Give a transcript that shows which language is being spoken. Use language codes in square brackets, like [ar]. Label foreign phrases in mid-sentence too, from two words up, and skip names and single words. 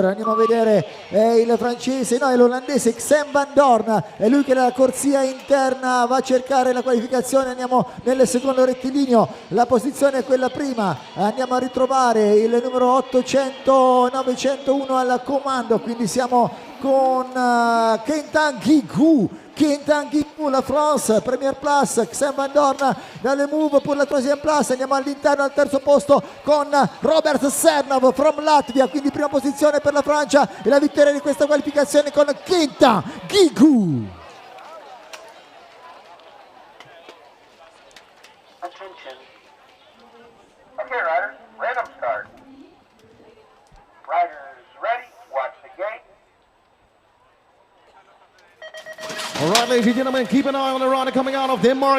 [it] Andiamo a vedere il francese, no, è l'olandese Xem van Dorn, è lui che nella corsia interna va a cercare la qualificazione. Andiamo nel secondo rettilineo, la posizione è quella prima, andiamo a ritrovare il numero 800-901 al comando, quindi siamo con Kentan Guigou, [fr] la France, première place, [it] Xem van Dorn dalle Move [fr] pour la troisième place. [it] Andiamo all'interno al terzo posto con Robert Sernov [en] from Latvia, [it] quindi prima posizione per la Francia e la vittoria di questa qualificazione con Kentan Guigou. [en] Attention. Okay, riders, random start. Riders ready, watch the gate. All right, ladies and gentlemen, keep an eye on the rider coming out of Denmark.